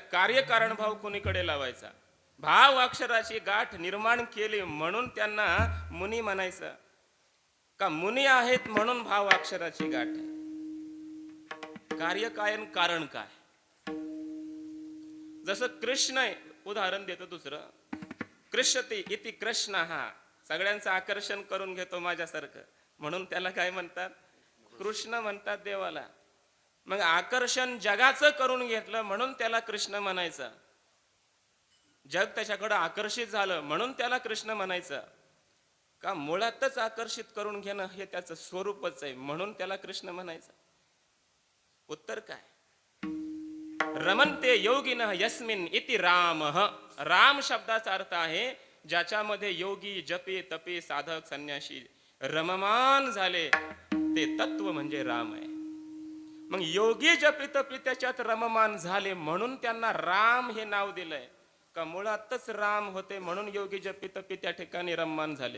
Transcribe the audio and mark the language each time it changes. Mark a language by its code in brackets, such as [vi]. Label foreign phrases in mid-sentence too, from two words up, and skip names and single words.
[mr] कार्यकारण भाव कोणीकडे लावायचा? भाव अक्षराची गाठ निर्माण केली म्हणून त्यांना मुनी म्हणायचं का मुनी आहेत म्हणून भाव अक्षराची गाठ आहे? कार्य काय आणि कारण काय? जसं कृष्ण आहे. उदाहरण देतो दुसरं. [sa] कृष्यति इति कृष्ण [mr] हा सगळ्यांचं आकर्षण करून घेतो माझ्यासारखं म्हणून त्याला काय म्हणतात? कृष्ण म्हणतात देवाला. मग आकर्षण जगाचं करून घेतलं म्हणून त्याला कृष्ण म्हणायचं. जग त्याच्याकडे आकर्षित झालं म्हणून त्याला कृष्ण म्हणायचं का मुळातच आकर्षित करून घेणं हे त्याचं स्वरूपच आहे म्हणून त्याला कृष्ण म्हणायचं? उत्तर काय? [sa] रमन्ते योगिनः यस्मिन् इति रामः. [mr] राम शब्दाचा अर्थ आहे ज्याच्यामध्ये योगी जपी तपी साधक संन्यासी रममान झाले ते तत्व म्हणजे राम आहे. मग योगी जपितपी त्याच्यात रममान झाले म्हणून त्यांना राम हे नाव दिलंय का मुळातच राम होते म्हणून योगी जपितपी त्या ठिकाणी रममान झालेत?